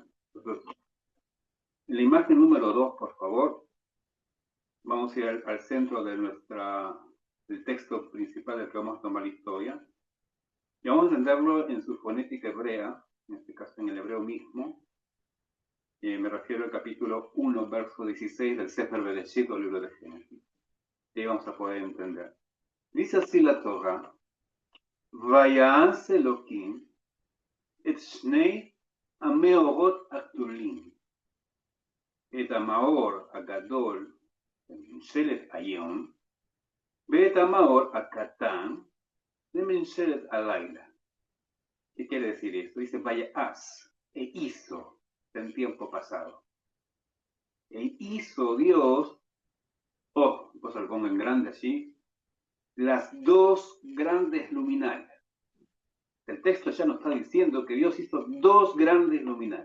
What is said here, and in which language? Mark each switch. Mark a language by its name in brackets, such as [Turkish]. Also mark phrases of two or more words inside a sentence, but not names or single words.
[Spanish] Entonces, en la imagen número 2, por favor, vamos a ir al centro de del texto principal del que vamos a tomar la historia. Y vamos a entenderlo en su fonética hebrea, en este caso en el hebreo mismo. Me refiero al capítulo 1, verso 16 del Sefer Bereshit, o libro de Génesis. Y ahí vamos a poder entender. Dice así la Torah: [Hebrew] ויעש אלוהים את שני המאורות הגדולים, את המאור הגדול לממשלת היום, ואת המאור הקטן לממשלת הלילה. [Spanish] ¿Qué quiere decir esto? Dice vayas, e hizo, en tiempo pasado. E hizo Dios, pues lo pongo en grande allí, las dos grandes luminarias. El texto ya nos está diciendo que Dios hizo dos grandes luminarias.